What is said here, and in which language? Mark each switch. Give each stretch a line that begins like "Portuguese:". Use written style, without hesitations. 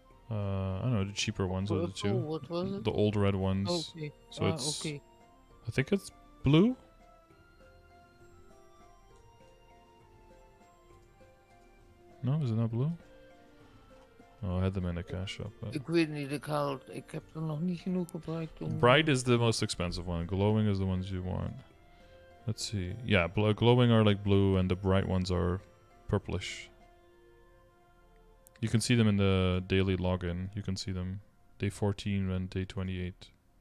English: I don't know, the cheaper ones are the two. What was it? The old red ones. Okay. So it's... Okay. I think it's blue? No, is it not blue? Oh, I had them in the cash shop. But...
Dutch: Ik weet niet, ik heb er nog niet genoeg gebruikt om...
English: Bright is the most expensive one. Glowing is the ones you want. Let's see. Yeah, glowing are like blue and the bright ones are purplish. You can see them in the daily login. You can see them day 14 and day 28.